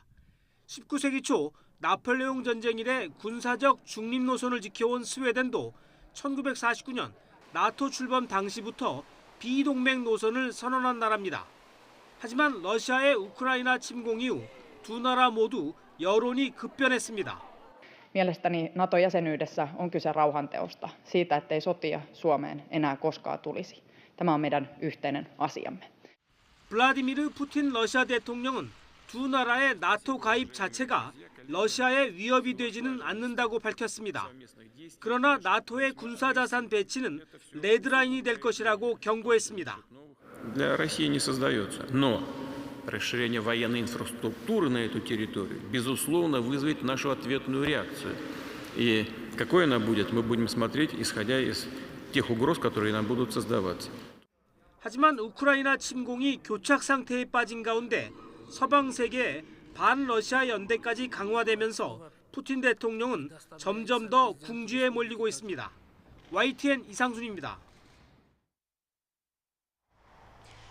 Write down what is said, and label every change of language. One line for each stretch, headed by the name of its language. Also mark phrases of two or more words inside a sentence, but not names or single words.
Korean: 19세기 초 나폴레옹 전쟁 이래 군사적 중립 노선을 지켜온 스웨덴도 1949년 나토 출범 당시부터 비동맹 노선을 선언한 나라입니다. 하지만 러시아의 우크라이나 침공 이후 두 나라 모두 여론이 급변했습니다.
Finnish: Mielestäni NATO-jäsenyydessä on kyse rauhanteosta, siitä, ettei sotia Suomeen enää koskaan tulisi. Tämä on meidän yhteinen asiamme.
Korean: 블라디미르 푸틴 러시아 대통령은 두 나라의 나토 가입 자체가 러시아의 위협이 되지는 않는다고 밝혔습니다. 그러나 나토의 군사자산 배치는 레드라인이 될 것이라고 경고했습니다.
Russian: Для России не создается, но расширение военной инфраструктуры на эту территорию, безусловно, вызовет нашу ответную реакцию. И какой она будет, мы будем смотреть, исходя из тех угроз, которые нам будут создаваться.
Korean: 하지만 우크라이나 침공이 교착 상태에 빠진 가운데 서방 세계의 반러시아 연대까지 강화되면서 푸틴 대통령은 점점 더 궁지에 몰리고 있습니다. YTN 이상순입니다.